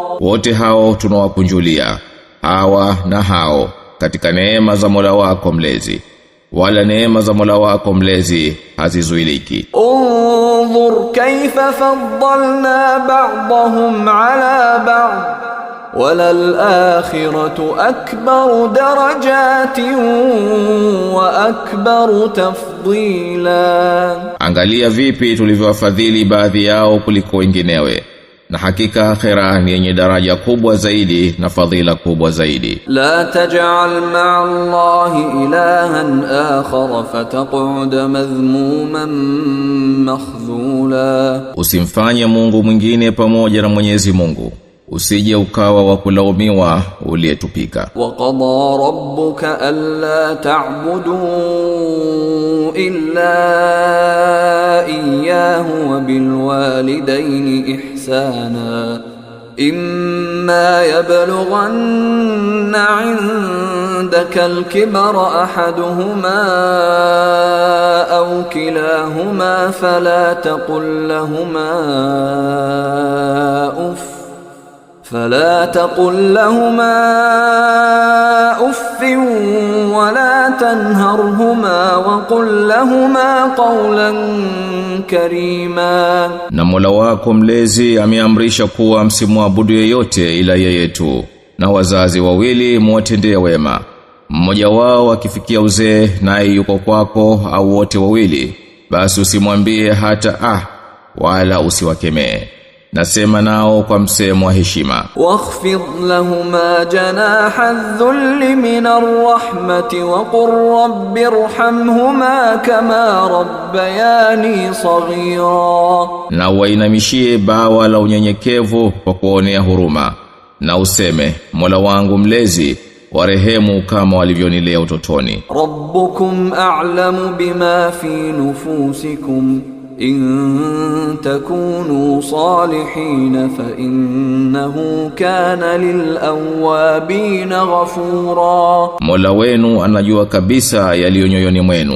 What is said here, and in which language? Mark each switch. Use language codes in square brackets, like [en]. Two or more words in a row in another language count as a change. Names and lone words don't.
[sw] Wote hao tunawakunjulia, hawa na hao, katika neema za Mola wako mlezi, wala neema za Mola wako mlezi hazizuiliki. [ar] انظر كيف فضلنا بعضهم على بعض وللآخرة أكبر درجات وأكبر تفضيلا. [sw] Angalia vipi tulivyowafadhili baadhi yao kuliko wenginewe, na hakika akhira ni yenye daraja kubwa zaidi na fadhila kubwa zaidi. [ar] لا تجعل مع الله إلها آخر فتقعد مذموما مخذولا. [sw] Usimfanye Mungu mwingine pamoja na Mwenyezi Mungu, usije ukawa wa kulaumiwa uliyetupika. [ar] وقضى ربك ألا تعبدوا إلا إياه وبالوالدين إحسانا. إما يبلغن عندك الكبر أحدهما أو كلاهما فلا تقل لهما أف فلا تقل لهما أف ولا تنهرهما وقل لهما قولا كريما. [sw] Na Mola wako mlezi ameamrisha kuwa msimwabudu yeyote ila yeye tu, na wazazi wawili muwatendee wema. Mmoja wao akifikia uzee naye yuko kwako au wote wawili, basi usimwambie hata wala usiwakemee. Nasema nao kwa msemo wa heshima. [ar] واخفض لهما جناح الذل من الرحمة وقل رب ارحمهما كما ربياني صغيرا. [sw] Na wainamishie bawa la unyenyekevu kwa kuonea huruma, na useme Mola wangu mlezi warehemu kama walivyonilea utotoni. [ar] ربكم أعلم بما في نفوسكم إن تكونوا صالحين فإنه كان للأوابين غفورا. [sw] Mola wenu anajua kabisa yaliyo nyoyoni mwenu.